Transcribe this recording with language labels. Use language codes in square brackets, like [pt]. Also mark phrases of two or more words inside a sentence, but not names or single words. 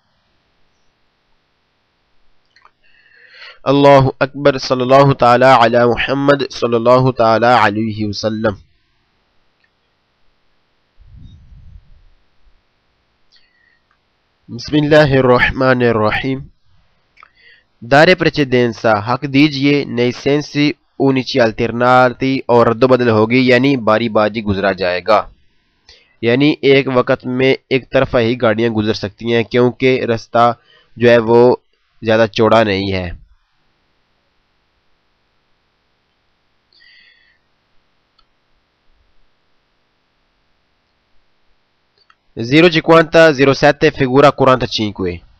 [ar] اللہ اکبر، صلی اللہ تعالی علی محمد صلی اللہ تعالی علیہ وسلم۔ بسم اللہ الرحمن الرحیم۔ [ur] دارے precedenza حق دیجئے [it] nei sensi unici alternati [ur] اور رد و بدل ہوگی یعنی باری باری گزرا جائے گا، یعنی ایک وقت میں ایک طرفہ ہی گاڑیاں گزر سکتی ہیں کیونکہ رستہ جو ہے وہ زیادہ چوڑا نہیں ہے۔ 050 07 figura 45